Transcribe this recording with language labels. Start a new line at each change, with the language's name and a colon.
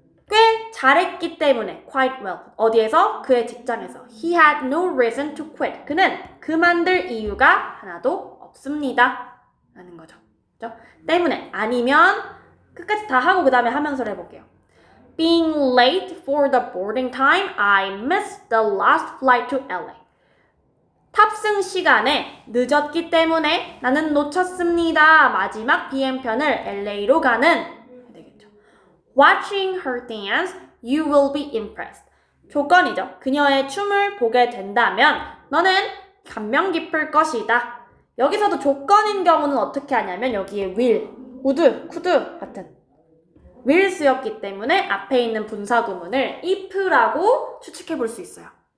Korean: 꽤 잘했기 때문에
English: quite well.
Korean: 어디에서? 그의 직장에서.
English: He had no reason to quit.
Korean: 그는 그만둘 이유가 하나도 없습니다. 라는 거죠. 그렇죠? 때문에 아니면 끝까지 다 하고 그 다음에 하면서 해볼게요.
English: Being late for the boarding time, I missed the last flight to LA.
Korean: 탑승 시간에 늦었기 때문에 나는 놓쳤습니다. 마지막 비행편을 LA로 가는 되겠죠.
English: Watching her dance, you will be impressed.
Korean: 조건이죠. 그녀의 춤을 보게 된다면 너는 감명 깊을 것이다. 여기서도 조건인 경우는 어떻게 하냐면 여기에 will, would, could 같은 will 쓰였기 때문에 앞에 있는 분사구문을 if라고 추측해 볼 수 있어요.